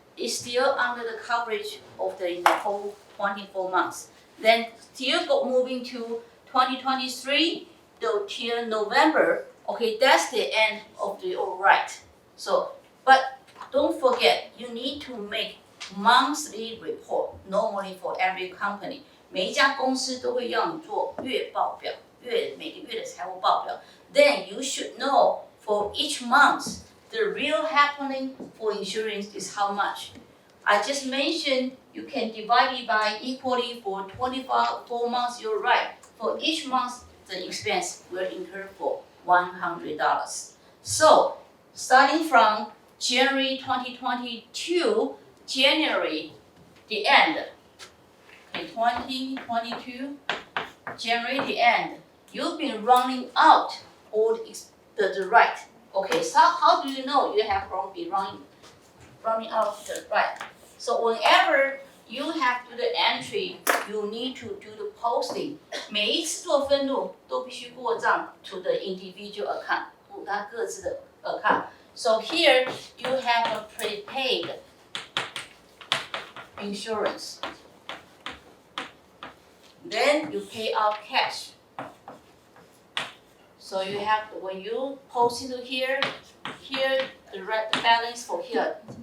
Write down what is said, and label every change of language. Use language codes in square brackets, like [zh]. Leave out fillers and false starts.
[en] It's still under the coverage of the whole 24 months. Then still moving to 2023 till November. Okay, that's the end of the right. So, but don't forget, you need to make monthly report normally for every company. [zh] 每一家公司都会要你做月报表，每个月的财务报表。 [en] Then you should know for each month the real happening for insurance is how much. I just mentioned you can divide it by equally for 24 months. You're right. For each month, the expense will incur for $100. So starting from January 2022. January, the end. Okay, 2022, January, the end. You've been running out all the right. Okay, so how do you know you have been running out the right? So whenever you have to do the entry, you need to do the posting. [zh] 每一次做分录都必须过账 [en] to the individual account, [zh] 它各自的 account. [en] So here you have a prepaid insurance. Then you pay out cash. So you have when you post into here the balance for here.